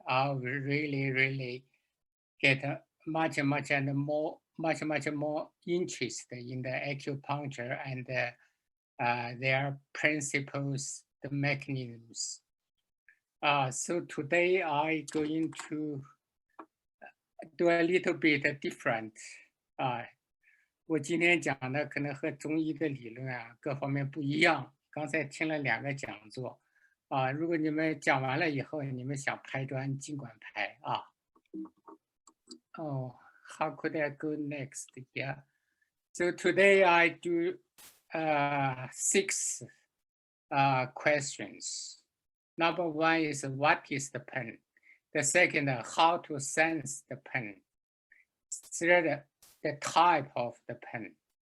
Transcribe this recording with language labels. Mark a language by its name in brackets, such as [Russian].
[English] I will really get much more interested in the acupuncture and their principles, the mechanisms. So today I'm going to do a little bit different. [Chinese] 我今天讲的可能和中医的理论各方面不一样。刚才听了2个讲座如果你们讲完了以后，你们想拍砖尽管拍 [English] Oh, how could I go next? Yeah. So today I do 6 questions. Number 1 is what is the pain? The second, how to sense the pain. Third, the type of the pain.